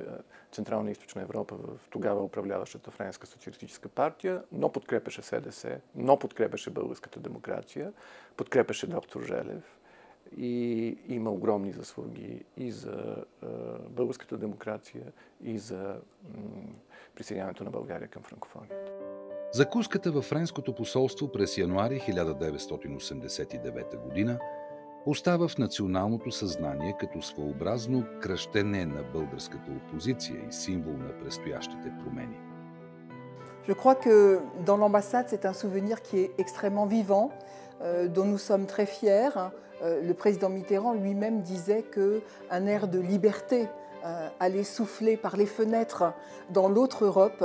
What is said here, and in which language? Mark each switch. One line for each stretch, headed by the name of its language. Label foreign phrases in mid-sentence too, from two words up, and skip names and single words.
Bulgarian: Централна и Източна Европа в тогава управляващата Френска социалистическа партия, но подкрепеше СДС, но подкрепеше българската демокрация, подкрепеше доктор Желев и има огромни заслуги и за българската демокрация, и за присъединяването на България към франкофонията. Закуската във френското посолство през януари 1989 година остава в националното съзнание като своеобразно кръщене на българската опозиция и символ на предстоящите промени.
French: Je crois que dans l'ambassade, c'est un souvenir qui est extrêmement vivant, dont nous sommes très fiers. Le président Mitterrand lui-même disait qu'un air de liberté allait souffler par les fenêtres dans l'autre Europe.